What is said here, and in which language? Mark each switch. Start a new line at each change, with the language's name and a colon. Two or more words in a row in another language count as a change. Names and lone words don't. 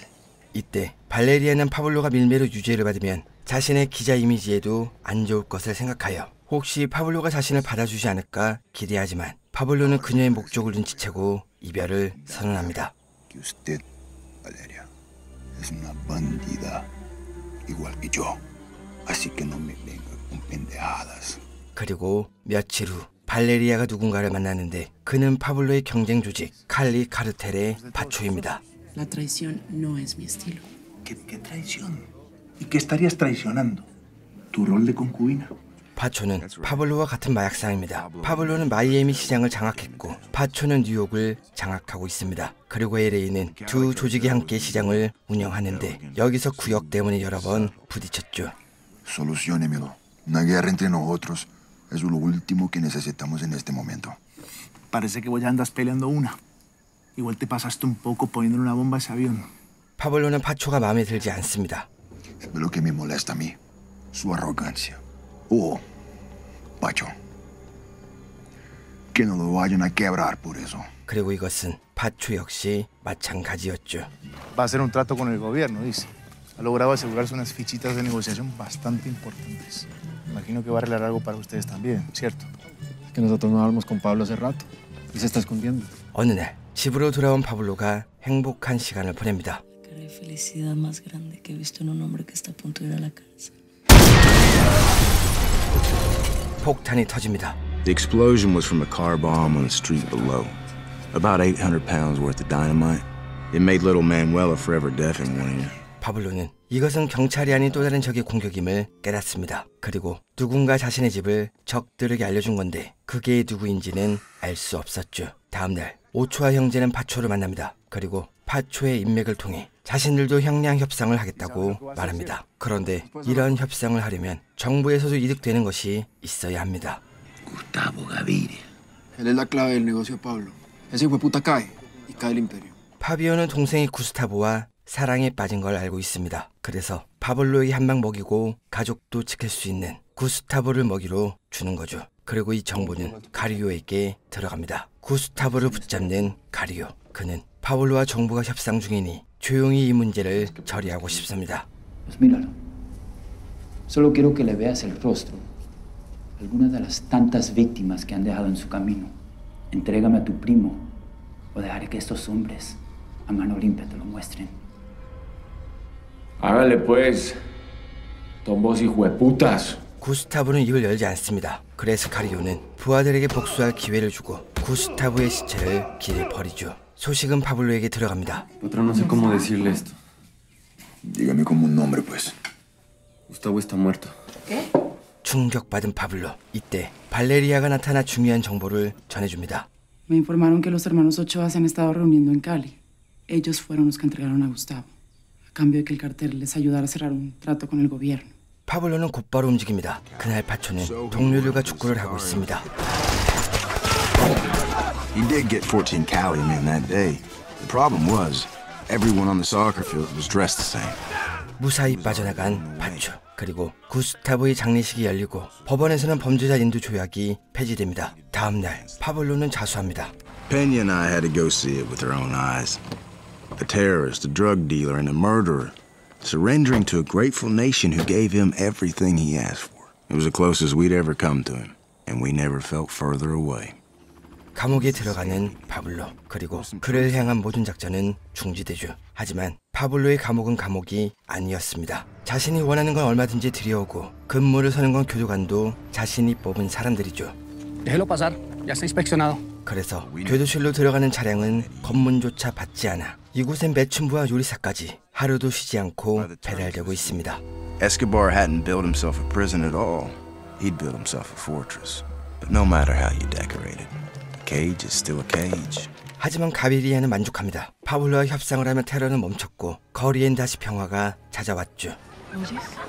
Korean: 이때 발레리아는 파블로가 밀매로 유죄를 받으면 자신의 기자 이미지에도 안 좋을 것을 생각하여 혹시 파블로가 자신을 받아주지 않을까 기대하지만 파블로는 그녀의 목적을 눈치채고 이별을 선언합니다.
Spanish: Que usted, Valeria, es una bandida igual que yo. Así que no me venga con pendejadas.
Korean: 그리고 며칠 후 발레리아가 누군가를 만나는데 그는 파블로의 경쟁 조직 칼리 카르텔의 바초입니다.
Spanish: La traición no es mi estilo. ¿Qué traición? ¿Y qué estarías traicionando? ¿Tu rol de concubina?
Korean: 파초는 파블로와 같은 마약상입니다. 파블로는 마이애미 시장을 장악했고 파초는 뉴욕을 장악하고 있습니다. 그리고 LA는 두 조직이 함께 시장을 운영하는데 여기서 구역 때문에 여러 번 부딪혔죠.
Spanish: Soluciónemelo. Una guerra entre nosotros es lo último que necesitamos en este momento. Parece que vos ya andas peleando una. Igual te pasaste un poco poniéndole una bomba a ese avión.
Korean: 파블로는 파초가 마음에 들지 않습니다.
Spanish: ¿Sabe lo que me molesta a mí? Su arrogancia. Oh, Pacho. Que no lo vayan a quebrar por eso.
Korean: 그리고 이것은 파초 역시 마찬가지였죠.
Spanish: Va a hacer un trato con el gobierno, dice. Ha logrado asegurarse unas fichitas de negociación bastante importantes. Imagino que va a arreglar algo para ustedes también, ¿cierto? Es que nosotros no hablamos con Pablo hace rato y se está escondiendo.
Korean: 어느 날 집으로 돌아온 파블로가 행복한 시간을 보냅니다.
Spanish: Qué felicidad más grande que he visto en un hombre que está a punto de ir a la cárcel.
Korean: 폭탄이 터집니다.
English: The explosion was from a car bomb on the street below. About 800 pounds worth of dynamite. It made little Manuela forever deaf in one ear.
Korean: 파블로는 이것은 경찰이 아닌 또 다른 적의 공격임을 깨닫습니다. 그리고 누군가 자신의 집을 적들에게 알려준 건데 그게 누구인지는 알 수 없었죠. 다음날 오초와 형제는 파초를 만납니다. 그리고 파초의 인맥을 통해 자신들도 형량 협상을 하겠다고 말합니다. 그런데 이런 협상을 하려면 정부에서도 이득되는 것이 있어야 합니다.
Spanish: Gustavo Gaviria. Él es la clave del negocio de Pablo. Ese hijueputa cae y cae el imperio.
Korean: 파비오는 동생이 구스타보와 사랑에 빠진 걸 알고 있습니다. 그래서 파블로에게 한 방 먹이고 가족도 지킬 수 있는 구스타보를 먹이로 주는 거죠. 그리고 이 정보는 가리오에게 들어갑니다. 구스타보를 붙잡는 가리오. 그는 파블로와 정부가 협상 중이니 조용히 이 문제를 처리하고 싶습니다.
Spanish: Pues míralo. Solo quiero que le veas el rostro. Algunas de las tantas víctimas que han dejado en su camino. Entrégame a tu primo o dejaré que estos hombres a mano limpia te lo muestren. Hágale pues, tombos hijueputas.
Korean: 구스타보는 입을 열지 않습니다. 그래서 가리오는 부하들에게 복수할 기회를 주고 구스타보의 시체를 길에 버리죠. 소식은 파블로에게 들어갑니다.
Spanish: Patrón, no sé cómo decirle esto. Dígame como un nombre, pues. Gustavo está muerto. ¿Qué?
Korean: 충격받은 파블로. 이때 발레리아가 나타나 중요한 정보를 전해줍니다.
Spanish: Me informaron que los hermanos Ochoa se han estado reuniendo en Cali. Ellos fueron los que entregaron a Gustavo, a cambio de que el cartel les ayudara a cerrar un trato con el gobierno.
Korean: 파블로는 곧바로 움직입니다. 그날 파초는 동료들과 축구를 하고 있습니다.
English: He did get 14 Cali men that day. The problem was, everyone on the soccer field was dressed the same.
Korean: 무사히 빠져나간 파초. 그리고 구스타보의 장례식이 열리고 법원에서는 범죄자 인도 조약이 폐지됩니다. 다음 날 파블로는 자수합니다.
English: Peña and I had to go see it with our own eyes. A terrorist, a drug dealer, and a murderer surrendering to a grateful nation who gave him everything he asked for. It was the closest we'd ever come to him, and we never felt further away.
Korean: 감옥에 들어가는 파블로. 그리고 그를 향한 모든 작전은 중지되죠. 하지만 파블로의 감옥은 감옥이 아니었습니다. 자신이 원하는 건 얼마든지 들여오고 근무를 서는 건 교도관도 자신이 뽑은 사람들이죠.
Spanish: Déjelo pasar. Ya está inspeccionado.
Korean: 그래서 교도실로 들어가는 차량은 검문조차 받지 않아 이곳엔 매춘부와 요리사까지 하루도 쉬지 않고 배달되고 있습니다.
English: Escobar hadn't built himself a prison at all. He'd built himself a fortress. But no matter how you decorate it, a cage is still a cage.
Korean: 하지만 가비리아는 만족합니다. 파블로와 협상을 하며 테러는 멈췄고 거리엔 다시 평화가 찾아왔죠.
Spanish: ¿Oyes?